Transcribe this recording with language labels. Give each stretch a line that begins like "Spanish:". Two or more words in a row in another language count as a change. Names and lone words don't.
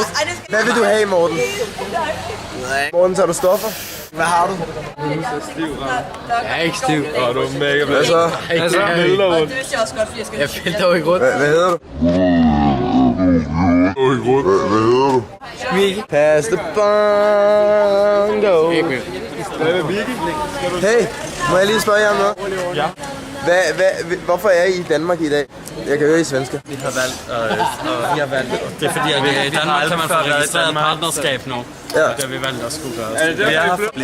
Danish: Hvad vil du have, Morten? Morten, tager du stoffer? Hvad har du? Jeg er ikke stiv. Åh, du er mega Hvad så? Altså, mødler rundt. Jeg fælder jo ikke rundt. Hvad hedder du? Hvad hedder du?
English: Pass the bongo.
Danish: Hvad med Vicky? Hey, må jeg lige spørge jer om noget? Ja. Hvorfor er I i Danmark i dag? Jeg kan høre I svensker. Vi har valgt, det er fordi, at i Danmark kan man få registreret partnerskab nu. Ja. Det har vi valgt at skulle gøre. Er det derfor,